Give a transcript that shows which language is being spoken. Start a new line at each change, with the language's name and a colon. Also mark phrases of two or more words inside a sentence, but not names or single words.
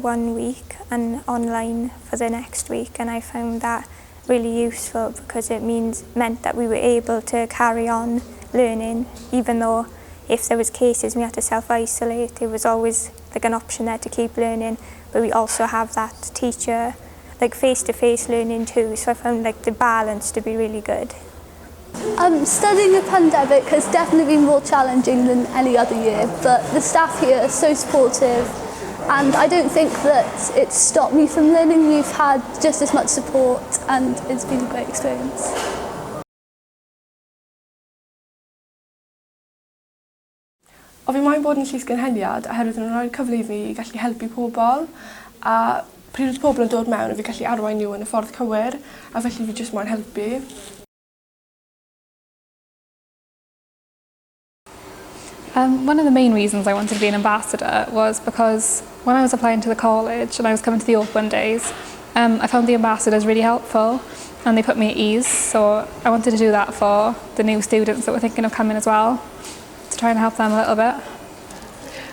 English: 1 week and online for the next week, and I found that really useful because it meant that we were able to carry on learning, even though if there was cases we had to self-isolate, there was always like an option there to keep learning, but we also have that teacher like face-to-face learning too, so I found like the balance to be really good. Studying the pandemic has definitely been more challenging than any other year, but the staff here are so supportive, and I don't think that it's stopped me from learning. We've had just as much support and it's been a great experience.
Welsh: O fi moyn bod yn Llysgenhadon oherwydd yn rhoi'r cyfle I fi I gallu helpu pobl, a pryd oedd pobl yn dod mewn, fi gallu arwain nhw yn y ffordd cywir, a felly fi jyst moyn helpu.
English: One of the main reasons I wanted to be an ambassador was because when I was applying to the college and I was coming to the open days, I found the ambassadors really helpful and they put me at ease, so I wanted to do that for the new students that were thinking of coming as well, to try and help them a little bit.